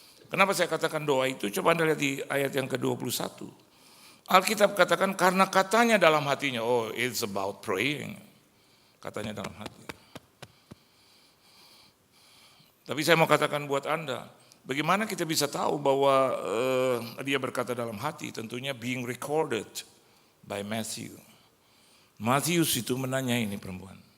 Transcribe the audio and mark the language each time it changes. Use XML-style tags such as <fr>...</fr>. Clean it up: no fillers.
<id>Kenapa saya katakan doa itu? Coba Anda lihat di ayat yang ke-21. Alkitab katakan karena katanya dalam hatinya,</id> <en>oh it's about praying.</en> <id>Katanya dalam hati. Tapi saya mau katakan buat Anda, bagaimana kita bisa tahu bahwa dia berkata dalam hati? Tentunya</id> <en>being recorded by Matthew.</en> <id>Matius itu menanya ini perempuan.</id>